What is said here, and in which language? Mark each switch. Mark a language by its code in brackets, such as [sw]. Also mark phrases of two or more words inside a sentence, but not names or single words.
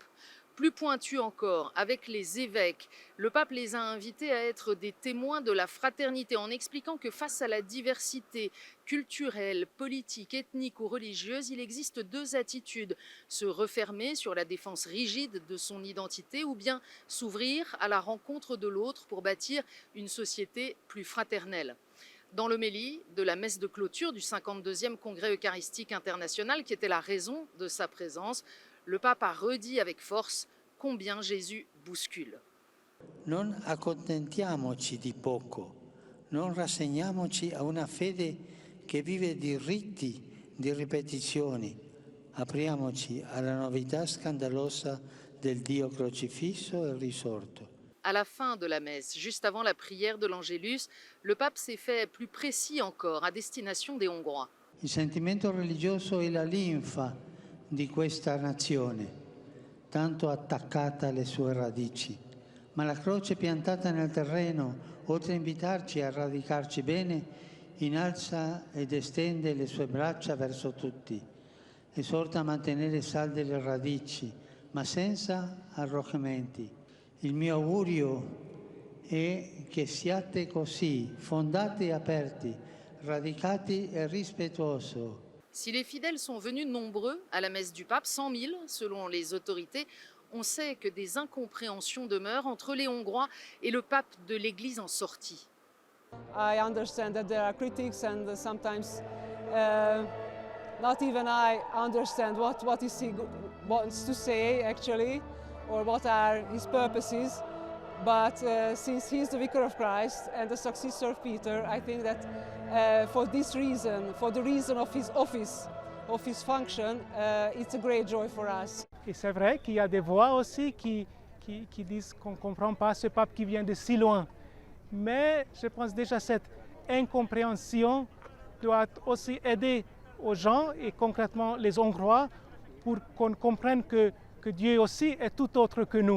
[fr] Plus pointu encore, avec les évêques, le pape les a invités à être des témoins de la fraternité en expliquant que face à la diversité culturelle, politique, ethnique ou religieuse, il existe deux attitudes, se refermer sur la défense rigide de son identité ou bien s'ouvrir à la rencontre de l'autre pour bâtir une société plus fraternelle. Dans l'homélie de la messe de clôture du 52e Congrès eucharistique international, qui était la raison de sa présence, le pape a redit avec force combien Jésus bouscule. [it] Non accontentiamoci di poco, non rassegniamoci a una fede che vive di riti, di ripetizioni. Apriamoci alla novità scandalosa del Dio crocifisso e risorto. [fr] À la fin de la messe, juste avant la prière de l'Angélus, le pape s'est fait plus précis encore à destination des Hongrois. [it] Il sentimento religioso è la linfa di questa nazione, tanto attaccata alle sue radici, ma la croce piantata nel terreno, oltre a invitarci a radicarci bene, innalza ed estende le sue braccia verso tutti, esorta a mantenere salde le radici, ma senza arroccamenti. Il mio augurio è che siate così, fondati e aperti, radicati e rispettosi. [fr] Si les fidèles sont venus nombreux à la messe du pape, 100 000 selon les autorités, on sait que des incompréhensions demeurent entre les Hongrois et le pape de l'Église en sortie. [en] I understand that there are critics and sometimes not even I understand what he wants to say actually or what are his purposes. But since he's the vicar of Christ and the successor of Peter, I think that for this reason, for the reason of his office, of his function, it's a great joy for us. [fr] Et c'est vrai qu'il y a des voix aussi qui disent qu'on ne comprend pas ce pape qui vient de si loin. Mais je pense déjà cette incompréhension doit aussi aider aux gens et concrètement les Hongrois pour qu'on comprenne que Dieu aussi est tout autre que nous.